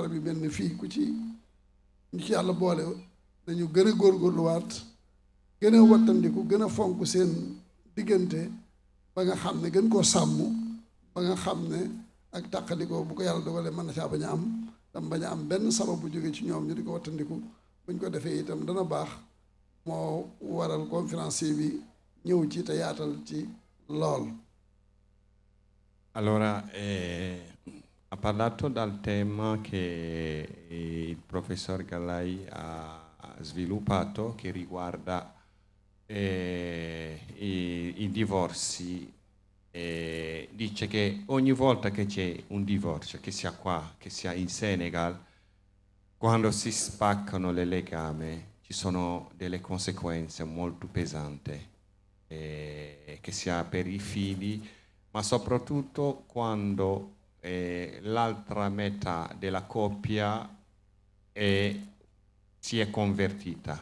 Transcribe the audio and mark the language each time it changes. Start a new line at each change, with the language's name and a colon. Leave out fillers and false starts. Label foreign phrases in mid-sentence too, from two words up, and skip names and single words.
Wolof: yu mel ni fii ku ci ñu ci yàlla boole dañu gën a góorgóorluwaat gën a wattandiku gën a fonk seen diggante ba nga xam ne gën koo sàmm ba nga xam ne ak tàqalikoo bu ko yàlla dogalee mën na caa bañ a am tam bañ a am benn sabab bu jóge ci ñoom ñu di ko wattandiku buñ ko defee itam dana baax moo waral conférencier bi ñëw ci te yaatal ci lool.
Italian: Allora, ha parlato dal tema che il professor Gallai ha sviluppato, che riguarda i divorzi. Dice che ogni volta che c'è un divorzio, che sia qua, che sia in Senegal, quando si spaccano le legami ci sono delle conseguenze molto pesanti, che sia per i figli, ma soprattutto quando l'altra metà della coppia si è convertita.